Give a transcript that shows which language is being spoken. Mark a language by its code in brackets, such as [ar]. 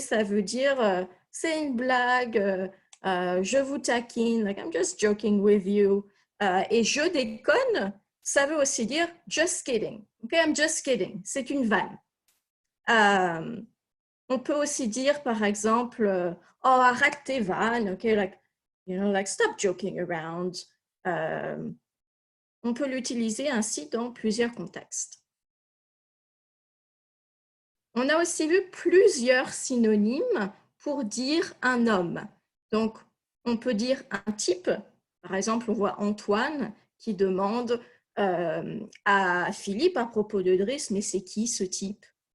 [fr] Ça veut dire c'est une blague, je vous taquine, [en] like I'm just joking with you. [fr] Et je déconne, ça veut aussi dire [en] just kidding. [fr] Okay? [en] I'm just kidding, [fr] c'est une vanne. On peut aussi dire par exemple oh arrête tes vannes, okay? Like, you know, [en] like stop joking around. [fr] On peut l'utiliser ainsi dans plusieurs contextes. On a aussi vu plusieurs synonymes pour dire un homme. Donc, on peut dire un type. Par exemple, on voit Antoine qui demande à Philippe à propos de Driss, mais c'est qui ce type?